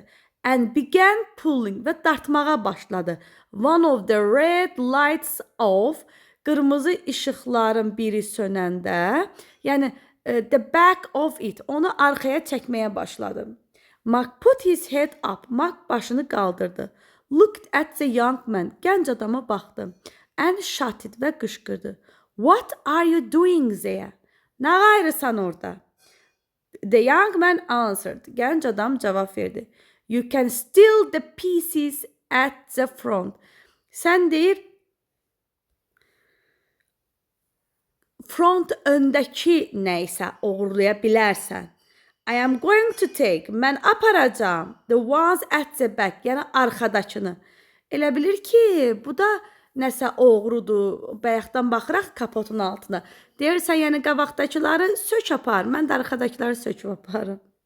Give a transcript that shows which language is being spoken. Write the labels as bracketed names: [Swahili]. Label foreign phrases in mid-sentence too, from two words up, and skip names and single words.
[English] And began pulling, [Azerbaijani] və dartmağa başladı. [English] One of the red lights off, [Azerbaijani] qırmızı işıqların biri sönəndə, yəni [English] the back of it, [Azerbaijani] onu arxaya çəkməyə başladı. [English] Mac put his head up, [Azerbaijani] Mac başını qaldırdı. [English] Looked at the young man, [Azerbaijani] gənc adama baxdı. [English] And shouted, [Azerbaijani] və qışqırdı. [English] What are you doing there? [Azerbaijani] Nə qayrısan orada? [English] The young man answered, [Azerbaijani] gənc adam cavab verdi. [English] You can steal the pieces at the front. [Azerbaijani] Sən deyir, front öndəki nəysə oğurlaya bilərsən. [English] I am going to take, [Azerbaijani] mən aparacağım, [English] the ones at the back, [Azerbaijani] yəni arxadakını. Elə bilir ki, bu da nəsə oğrudur, bayaqdan baxıraq kapotun altına. Deyirsən, yəni qabaqdakiləri sök apar, mən də arxadakiləri söküb aparım.